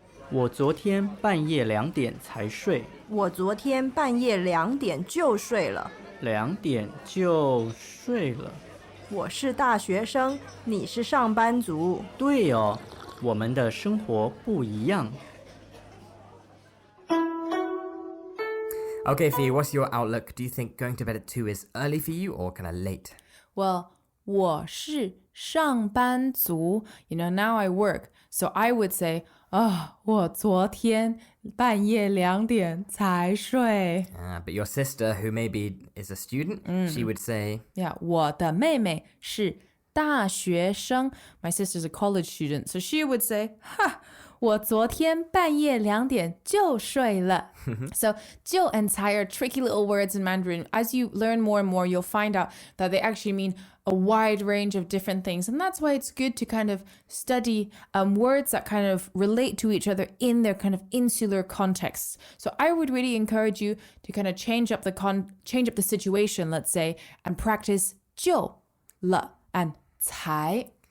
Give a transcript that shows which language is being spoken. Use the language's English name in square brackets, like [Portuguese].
[Chinese] 我昨天半夜2点才睡，我昨天半夜2点就睡了。 2点就睡了。我是大学生，你是上班族。对哦，我们的生活不一样。 [English] Okay, Fee, what's your outlook? Do you think going to bed at 2 is early for you or kind of late? Well, [Chinese] 我是上班族. [English] You know, now I work. So I would say, [Chinese] 我昨天半夜2点才睡. [English] But your sister, who maybe is a student, she would say... [Chinese] Yeah, 我的妹妹是大学生. [English] My sister's a college student. So she would say, [Chinese] 我昨天半夜2点就睡了. [English] So 就 and 才 are tricky little words in Mandarin. As you learn more and more, you'll find out that they actually mean a wide range of different things. And that's why it's good to kind of study words that kind of relate to each other in their kind of insular contexts. So I would really encourage you to kind of change up the situation, let's say, and practice 就了 and 才.